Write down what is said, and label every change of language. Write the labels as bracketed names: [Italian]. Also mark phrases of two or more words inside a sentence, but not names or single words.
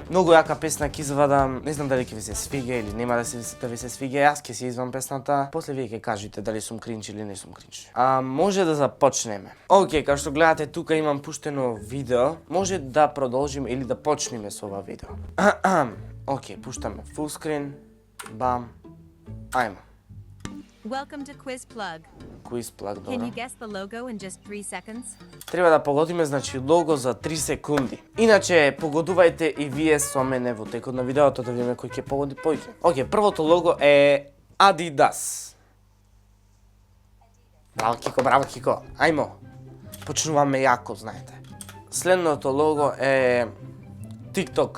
[Macedonian] Многу јака песна ќе извадам, не знам дали ќе ви се свига или нема да ви се свига, јас ќе се извам песната. После вие ќе кажете дали сум кринч или не сум кринч. Може да започнеме. Океј, како што гледате тука имам пуштено видео. Може да продолжиме или да почнеме со ова видео. Океј, пуштаме [English] full screen. [Macedonian] Бам. Ајмо. [English] Welcome to Quiz Plug. Quiz Plug, Can [Macedonian] добро. [English] you guess the logo in just 3 seconds? [Macedonian] Треба да погодиме, значи, лого за 3 секунди. Иначе, погодувајте и вие со мене во текот на видеото да видиме кој ќе погоди поиќе. Океј, првото лого е Adidas. Браво Кико, ајмо. Почнуваме јако, знаете. Следното лого е TikTok.